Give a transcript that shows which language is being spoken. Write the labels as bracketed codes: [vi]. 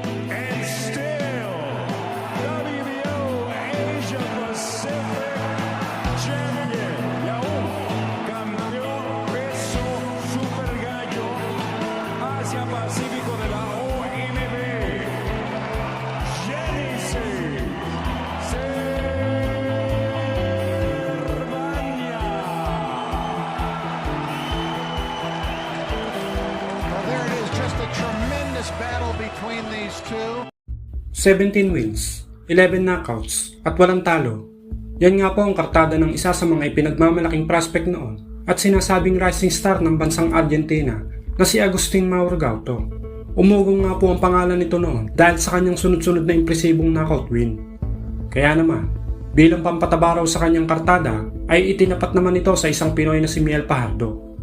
[en] And still, WBO Asia Pacific champion, [es] y aún campeón peso super gallo Asia Pacífico de la OMB, [en] Genesis Cervania. Well, there it is, just a tremendous battle between these two. 17 wins, 11 knockouts, [tl] at walang talo. Yan nga po ang kartada ng isa sa mga ipinagmamalaking prospect noon at sinasabing rising star ng bansang Argentina na si Agustin Maurgauto. Umugong nga po ang pangalan nito noon dahil sa kanyang sunod-sunod na impresibong knockout win. Kaya naman, bilang pampataba raw sa kanyang kartada ay itinapat naman ito sa isang Pinoy na si Miel Fajardo.